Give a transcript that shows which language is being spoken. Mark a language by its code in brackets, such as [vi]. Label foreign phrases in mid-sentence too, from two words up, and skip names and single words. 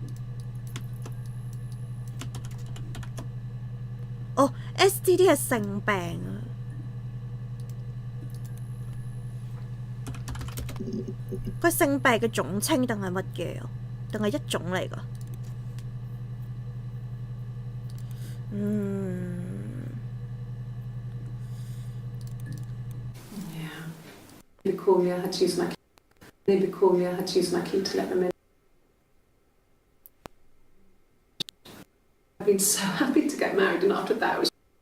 [yue] 哦 ，STD 係性病啊。佢性病嘅總稱定係乜嘢啊？定係一種嚟㗎？ [en] They call me, I had to use my key. They call me, I had to use my key to let them in. I've been so happy to get married, and after that, it was.